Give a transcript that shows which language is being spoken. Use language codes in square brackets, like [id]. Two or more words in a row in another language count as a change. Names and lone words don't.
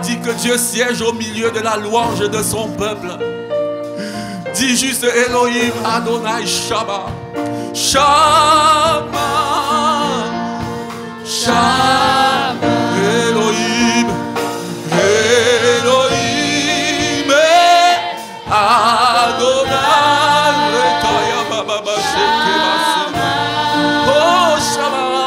[fr] que Dieu siège au milieu de la louange de son peuple. Dis juste [he] אלוהים אדוני שמע. שמע. שמע. אלוהים. אלוהים. אדוני. Oh שמע.